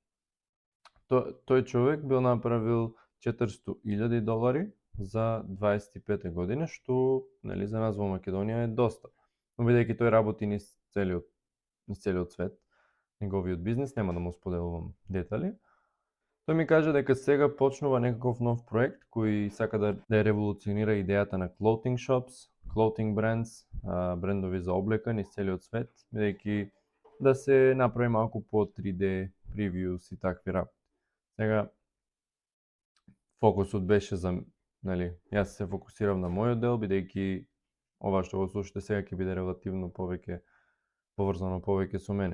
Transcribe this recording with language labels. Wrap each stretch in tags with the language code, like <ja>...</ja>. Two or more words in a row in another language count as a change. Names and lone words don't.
<mk>Тој човек бил направил $400,000 за 25 година, што за нас во Македонија е доста. Но бидејќи тој работи низ целиот свет, неговиот бизнес, нема да му споделувам детали. Тој ми кажа дека сега почнува некаков нов проект кој сака да ја револуционира идејата на</mk> <en>clothing shops, clothing brands,</en> <mk>брендови за облека низ целиот свет, бидејќи да се направи малку по 3D previews и такви работи. Сега, фокусот беше за, јас се фокусирав на мојот дел, бидејќи ова што го слушате сега ќе биде релативно поврзано повеќе со мене.</mk>